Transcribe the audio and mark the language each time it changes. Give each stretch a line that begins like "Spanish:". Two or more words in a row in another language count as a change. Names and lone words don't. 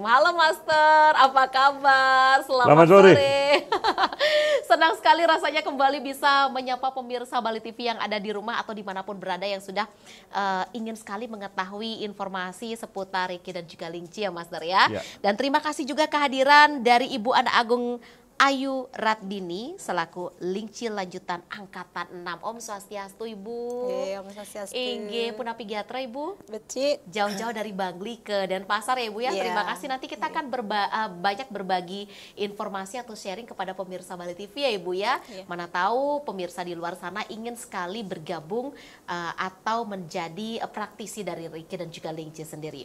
Indonesian: Halo Master, apa kabar? Selamat sore. Senang sekali rasanya kembali bisa menyapa pemirsa Bali TV yang ada di rumah atau dimanapun berada yang sudah ingin sekali mengetahui informasi seputar Ricky dan juga Lingchi ya Master ya. Dan terima kasih juga kehadiran dari Ibu Ana Agung Ayu Ratdini selaku Lingchi lanjutan angkatan 6.
Balinese: Om Swastiastu Ibu. Om Swastiastu. Inge Punapi Gatra Ibu. Becik.
Indonesian: Jauh-jauh dari Bangli ke Denpasar ya Ibu ya. Terima kasih, nanti kita akan banyak berbagi informasi atau sharing kepada pemirsa Bali TV ya Ibu ya. Mana tahu pemirsa di luar sana ingin sekali bergabung atau menjadi praktisi dari Ricky dan juga Lingchi sendiri.